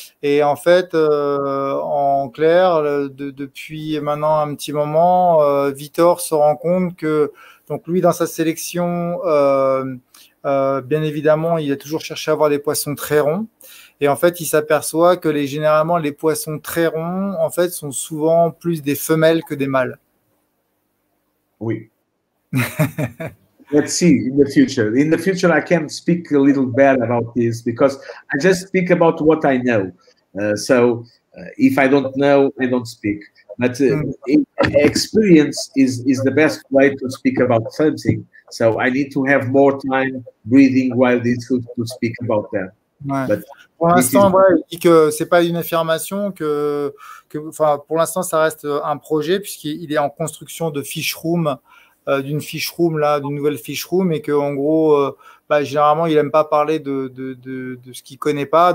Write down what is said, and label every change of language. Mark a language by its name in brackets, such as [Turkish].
[French] Et en fait, en clair, depuis maintenant un petit moment, Victor se rend compte que, donc lui, dans sa sélection, bien évidemment, il a toujours cherché à avoir des poissons très ronds. Et en fait, il s'aperçoit que généralement, les poissons très ronds, en fait, sont souvent plus des femelles que des mâles. Oui. [English] Let's see in the future. In the future, I can speak a little bit about this because I just speak about what I know. So if I don't know, I don't speak. But experience is the best way to speak about something. So I need to have more time breathing while discuss to speak about that. [French] Ouais. [English] But [French] pour l'instant, ouais, il dit que c'est pas une affirmation, enfin, pour l'instant, ça reste un projet puisqu'il est en construction de fiche room, d'une fiche room là, d'une nouvelle fiche room, et que en gros, généralement, il aime pas parler de ce qu'il connaît pas.